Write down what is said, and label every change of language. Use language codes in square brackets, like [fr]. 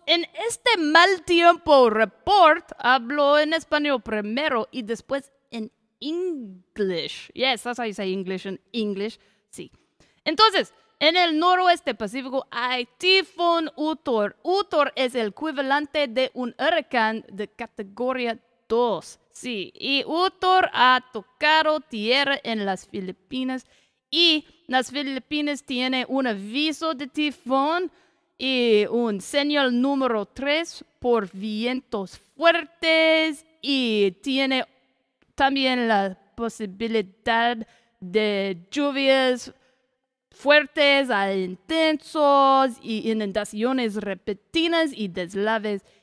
[es] En este Mal Tiempo Report hablo en español primero y después en English. [en] Yes, that's how you say English in English. [es] Sí. Entonces, en el noroeste pacífico hay Tifón Utor. Utor es el equivalente de un huracán de categoría 2. Sí, y Utor ha tocado tierra en las Filipinas. Y las Filipinas tienen un aviso de tifón y un señal número 3 por vientos fuertes y tiene también la posibilidad de lluvias fuertes a intensos y inundaciones repentinas y deslaves.